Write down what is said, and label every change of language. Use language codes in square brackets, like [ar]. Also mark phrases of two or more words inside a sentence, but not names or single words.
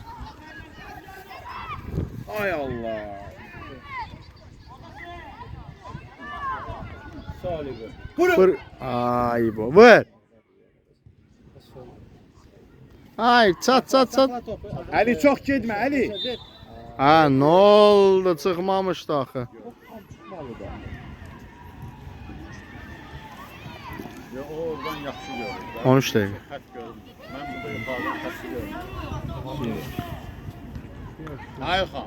[az] Ay Allah. Vur. Ay bu. Vur. Ay çat. [tr] Ali çok gitme Ali. Ha, ne oldu? [az] Çıxmamışdı axı. Ya o oradan yaxşı görür. 13 dəqiqə. Xət görür. Mən burada yuxarıdan xətti görürüm. Elxa.